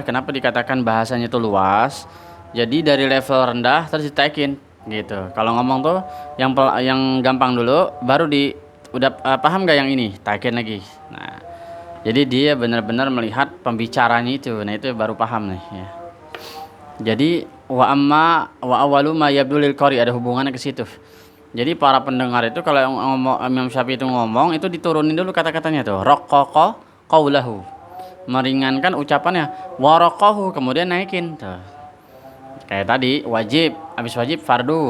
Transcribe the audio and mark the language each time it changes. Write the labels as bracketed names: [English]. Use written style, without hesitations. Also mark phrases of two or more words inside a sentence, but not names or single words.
[Indonesian] Kenapa dikatakan bahasanya itu luas? Jadi dari level rendah terus ditaikin gitu. Kalau ngomong tuh yang gampang dulu, baru udah paham gak yang ini? Taikin lagi. Nah, jadi dia benar-benar melihat pembicaranya itu. Nah itu baru paham nih ya. Jadi [Arabic] وأول ما يبدو للقارئ, [Indonesian] ada hubungannya ke situ. Jadi para pendengar itu kalau Imam Syafi'i itu ngomong itu diturunin dulu kata-katanya tuh. [Arabic] رقق قوله, [Indonesian] meringankan ucapannya. Waraqahu, kemudian naikin tuh. Kayak tadi wajib, habis wajib fardu.